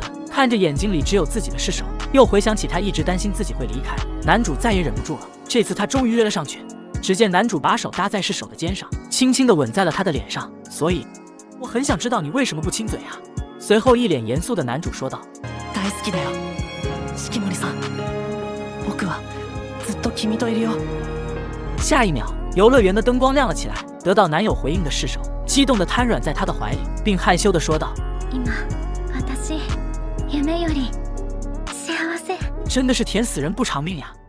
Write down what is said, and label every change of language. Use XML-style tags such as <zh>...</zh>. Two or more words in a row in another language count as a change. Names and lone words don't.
<zh>看着眼睛里只有自己的是手，又回想起他一直担心自己会离开，男主再也忍不住了。这次他终于约了上去。只见男主把手搭在是手的肩上，轻轻地吻在了他的脸上。所以我很想知道你为什么不亲嘴啊？随后一脸严肃的男主说道：</zh> <ja>大好きだよ四季森さん、僕はずっと君といるよ。</ja> <zh>下一秒，游乐园的灯光亮了起来。得到男友回应的是手激动地瘫软在他的怀里，并害羞地说道：</zh> <ja>今私夢より幸せ。</ja> <zh>真的是甜死人不偿命呀！</zh>